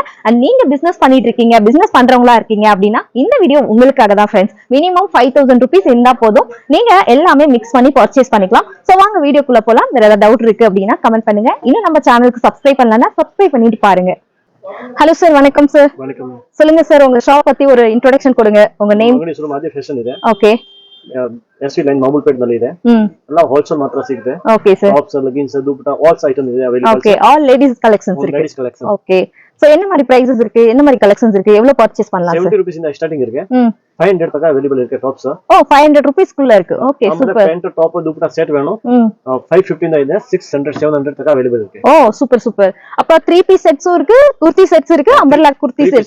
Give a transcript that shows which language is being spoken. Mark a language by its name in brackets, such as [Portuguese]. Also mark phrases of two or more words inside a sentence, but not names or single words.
[Tamil] அண்ட் நீங்க பிசினஸ் பண்ணிட்டு இருக்கீங்க, பிசினஸ் பண்றவங்களா இருக்கீங்க அப்படின்னா இந்த வீடியோ உங்களுக்காக தான் ஃப்ரெண்ட்ஸ். மினிமம் 5000 rupees இருந்தா போதும், நீங்க எல்லாமே மிக்ஸ் பண்ணி பர்ச்சேஸ் பண்ணிக்கலாம். சோ வாங்க வீடியோக்குள்ள போலாம். வேற ஏதாவது டவுட் இருக்கு அப்படின்னா கமெண்ட் பண்ணுங்க. இன்னும் நம்ம சேனலுக்கு சப்ஸ்கிரைப் பண்ணலன்னா சப்ஸ்கிரைப் பண்ணிட்டு பாருங்க. ஹலோ சார், வணக்கம் சார். வணக்கம். சொல்லுங்க சார், உங்க ஷாப் பத்தி ஒரு இன்ட்ரோடக்ஷன் கொடுங்க. உங்க நேம்? [Kannada] ಮಹಾದೇವ್ ಫ್ಯಾಷನ್ ಇದೆ. ಓಕೆ. ಎಸ್ವಿ ಲೈನ್ ಮಾಮೂಲ್ಪೇಟ್ ನಲ್ಲಿ ಇದೆ. ಎಲ್ಲ ಹೋಲ್ಸೇಲ್ ಮಾತ್ರ ಸಿಗುತ್ತೆ. [English] okay sir. tops, leggings, [Kannada] ದುಪಟ್ಟಾ [English] all item [Kannada] ಇದೆ ಅವೈಲೇಬಲ್. [English] okay, all ladies collections இருக்கு. ladies collection. [Tamil] ஓகே. சோ என்ன மாதிரி பிரைसेस இருக்கு, என்ன மாதிரி கலெக்ஷன்ஸ் இருக்கு, எவ்வளவு பர்ச்சேஸ் பண்ணலாம் சார்? 70 rupees இந்த ஸ்டார்டிங் இருக்கு. 500 தக்க அவைலபிள் இருக்கு டாப்ஸ். ஓ 500 rupees குள்ள இருக்கு. ஓகே, சூப்பர். [English] pant top [Tamil] துப்பட்டா செட் வேணும். 550 தான் ಇದೆ. 600 700 தக்க அவைலபிள் இருக்கு. ஓ சூப்பர் சூப்பர். அப்ப 3 [English] piece sets [Tamil] இருக்கு, குர்த்தி செட்ஸ் இருக்கு, அம்பர்லா குர்த்தி செட்.